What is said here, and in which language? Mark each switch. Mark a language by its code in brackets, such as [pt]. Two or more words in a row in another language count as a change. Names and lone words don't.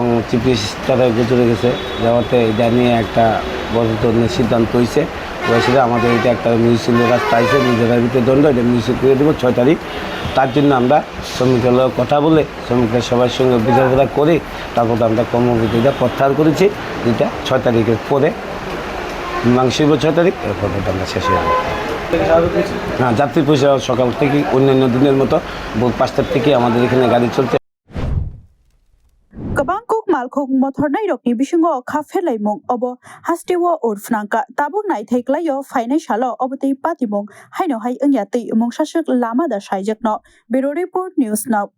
[en] Chief Ministere [bn] গুজরে গেছে যাওয়াতে এটা নিয়ে একটা বড় ধরনের সিদ্ধান্ত হয়েছে সেটা আমাদের এটা একটা মিউনিসিপ্যাল রাস্তা আছে নিজেদের ভিতরে দণ্ড এটা মিউনিসিপ করে দেবো 6 তারিখ তার জন্য আমরা শ্রমিকের কথা বলে শ্রমিকের সবার সঙ্গে বোঝাপড়া করে তারপর আমরা কর্মবিরতিটা প্রত্যাহার করেছি যেটা 6 তারিখের পরে মাংসিব 6 তারিখ এরপর আমরা শেষ হয়ে যাবো হ্যাঁ যাত্রী পরিষেবা সকাল থেকে অন্যান্য দিনের মতো ভোর 5টার থেকে আমাদের এখানে গাড়ি চলছে [trp] Kabangkok malkhok mothornai rokni bisingo khafelaimong obo hastewo urfnangka tabuk naithaiklayo phainai salo obotei patimong haino hai angya tei mongshasuk lama da saijakno [en] Bureau Report News Now